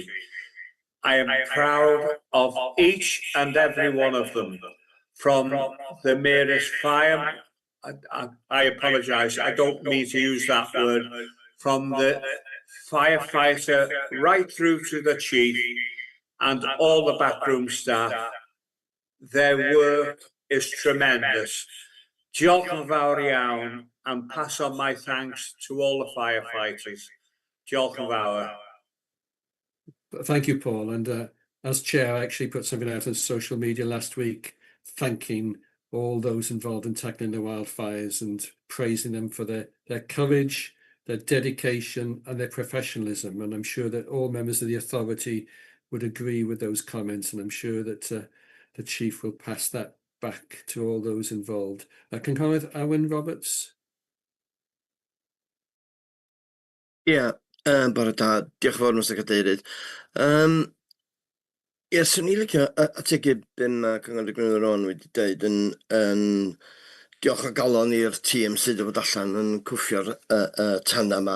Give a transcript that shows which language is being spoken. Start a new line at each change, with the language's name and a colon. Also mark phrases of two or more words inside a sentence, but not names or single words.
English: I am proud of each and every one of them, from the merest fire, I apologise, I don't mean to use that word, from the firefighter right through to the chief and all the backroom staff. Their work is tremendous.
Welsh: Diolch yn fawr iawn,
English: and pass on my thanks to all the firefighters.
Welsh: Diolch yn fawr.
English: Thank you, Paul. And as chair, I actually put something out on social media last week thanking all those involved in tackling the wildfires and praising them for their courage, their dedication and their professionalism. And I'm sure that all members of the authority would agree with those comments, and I'm sure that the chief will pass that back to all those involved.
Welsh: Cynghorydd Owen Roberts. Bore da, diolch yn fawr, Mr Cadeirydd. Swn i'n licio ategu be mae Cynghorydd Gwynfor Owen wedi dweud yn diolch o galon i'r tîm sydd wedi bod allan yn cwffio'r tanna yma.